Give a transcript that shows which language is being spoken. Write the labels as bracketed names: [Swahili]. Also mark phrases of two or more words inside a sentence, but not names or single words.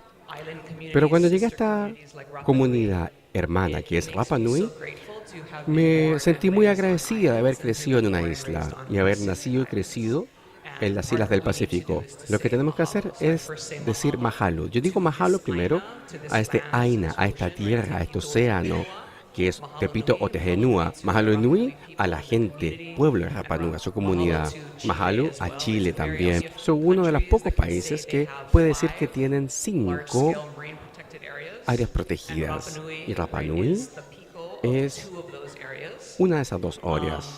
[Spanish] Pero cuando llegué a esta comunidad hermana que es Rapa Nui, me sentí muy agradecida de haber crecido en una isla y haber nacido y crecido en las islas del Pacífico. Lo que tenemos que hacer es decir mahalo. Yo digo mahalo primero a este aina, a esta tierra, a este océano, que es Pepito o Tejenúa. [Hawaiian] Mahalo nui [Spanish] a la gente, pueblo de Rapa Nui, a su comunidad. Mahalo a Chile también. Son uno de los pocos países que puede decir que tienen 5 áreas protegidas. Y Rapa Nui es una de esas 2 áreas.